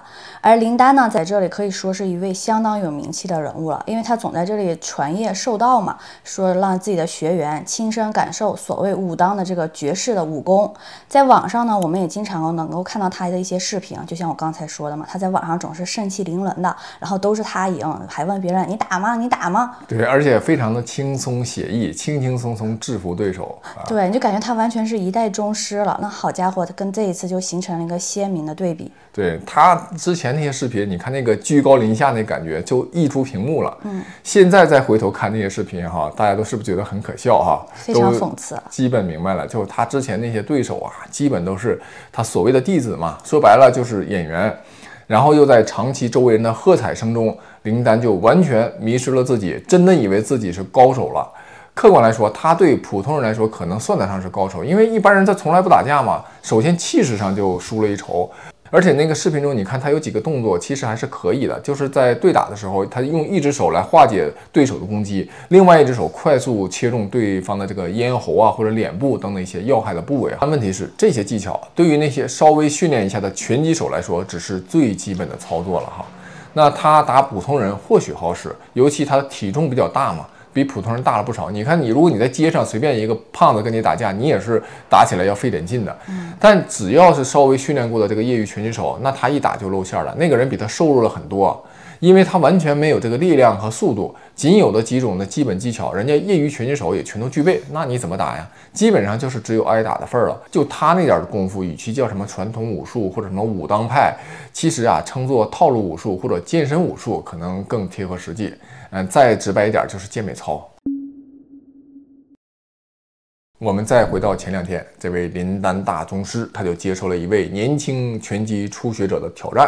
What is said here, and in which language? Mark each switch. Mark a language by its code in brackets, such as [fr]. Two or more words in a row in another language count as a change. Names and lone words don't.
[zh] 而林丹呢，在這裡可以說是一位相當有名氣的人物了，因為他總在這裡傳業授道嘛，說讓自己的學員親身感受所謂武當的這個絕世的武功。在網上呢，我們也經常能夠看到他的一些視頻，就像我剛才說的嘛，他在網上總是盛氣凌人的，然後都是他贏，還問別人你打嗎？你打嗎？對，而且非常的輕鬆寫意，輕輕鬆鬆制服對手。對，你就感覺他完全是一代宗師了。那好家伙，他跟這一次就形成了一個鮮明的對比。對，他之前那些視頻，你看那個居高臨下那感覺就溢出屏幕了。現在再回頭看那些視頻哈，大家都是不是覺得很可笑哈？非常諷刺。基本明白了，就是他之前那些對手啊，基本都是他所謂的弟子嘛，說白了就是演員。然後又在長期周圍人的喝彩聲中，林丹就完全迷失了自己，真的以為自己是高手了。客觀來說，他對普通人來說可能算得上是高手，因為一般人他從來不打架嘛，首先氣勢上就輸了一籌。而且那個視頻中，你看他有幾個動作其實還是可以的，就是在對打的時候，他用一隻手來化解對手的攻擊，另外一隻手快速切中對方的這個咽喉啊或者臉部等等一些要害的部位。但問題是，這些技巧對於那些稍微訓練一下的拳擊手來說，只是最基本的操作了哈。那他打普通人或許好使，尤其他的體重比較大嘛。比普通人大了不少。你看，如果你在街上隨便一個胖子跟你打架，你也是打起來要費點勁的。但只要是稍微訓練過的這個業餘拳擊手，那他一打就露餡了。那個人比他瘦弱了很多，因為他完全沒有這個力量和速度，僅有的幾種的基本技巧，人家業餘拳擊手也全都具備。那你怎麼打呀？基本上就是只有挨打的份兒了。就他那點功夫，與其叫什麼傳統武術或者什麼武當派，其實啊，稱作套路武術或者健身武術，可能更貼合實際。再直白一點就是健美操。我們再回到前2天，這位林丹大宗師他就接受了一位年輕拳擊初學者的挑戰。